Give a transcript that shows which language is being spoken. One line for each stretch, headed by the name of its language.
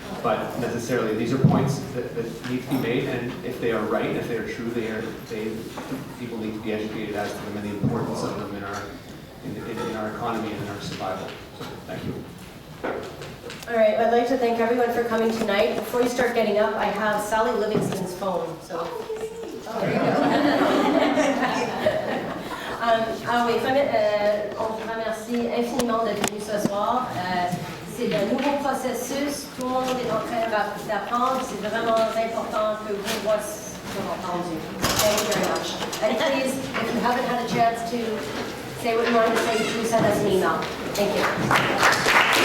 English: But necessarily, these are points that need to be made, and if they are right, if they are true, people need to be educated as to them and the importance of them in our economy and in our survival. So, thank you. All right, I'd like to thank everyone for coming tonight. Before you start getting up, I have Sally Livingston's phone. So, there you go.
French: Oui, on vous remercie infiniment d'être venu ce soir. C'est un nouveau processus, tout le monde est en train d'apprendre, c'est vraiment important que vous voissiez entendu.
English: Thank you very much. And please, if you haven't had a chance to say what you wanted to say, please send us an email. Thank you.